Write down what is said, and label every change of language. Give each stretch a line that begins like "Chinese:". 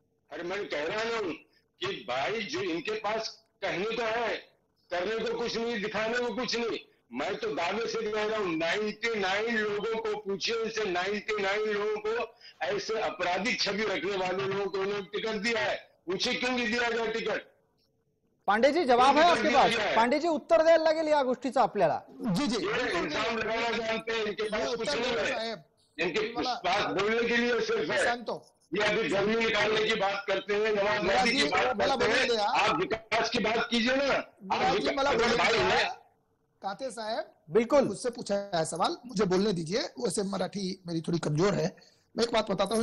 Hindi: अरे मैं कह रहा हूं कि भाई जो इनके पास कहने को है करने को कुछ नहीं, दिखाने को कुछ नहीं. मैं तो दावे से कह रहा हूं 99 लोगों को पूछिए. इनसे 99 लोगों को ऐसे आपराधिक छवि रखने वाले लोगों को उन्होंने टिकट दिया है. पूछिए क्यों नहीं दिया गया टिकट. पांडेजी जवाब है आपके पास.
Marathi: पांडेजी उत्तर द्यायला लागेल या गोष्टीचा आपल्याला. जी जी
Hindi: इंतजाम लगाना जानते हैं. इनके पास कुछ नहीं है. इनके पास बोलने के लिए सिर्फ है. ये अभी गर्मी निकालने की बात करते हैं, नवाज मोदी की बात करते हैं. आप विकास की बात कीजिए ना. आप काते साहब बिल्कुल मुझसे पूछा है सवाल, मुझे बोलने दीजिए. वैसे मराठी मेरी थोड़ी कमजोर है. मैं एक बात बताता हूँ.